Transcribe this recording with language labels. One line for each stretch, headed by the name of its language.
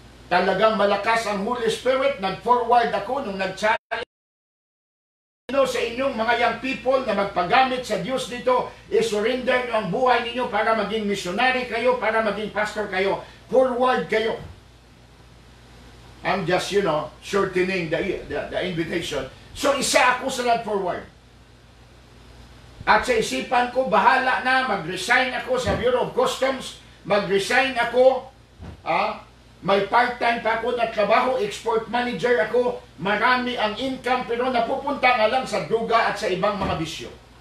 Filipino: Talagang malakas ang Holy Spirit, nag-forward ako nung nag-challenge sa inyong mga
English: young people
Filipino: na magpagamit sa Diyos dito, i-surrender nyo ang buhay ninyo para maging missionary kayo, para maging pastor kayo. Forward kayo.
English: I'm just, shortening the invitation.
Filipino: So, isa ako sa nag-forward. At sa isipan ko, bahala na, mag-resign ako sa Bureau of Customs, mag-resign ako, may part-time pa ako na trabaho,
English: export manager
Filipino: ako, marami ang income, pero napupunta nga lang sa druga at sa ibang mga bisyo.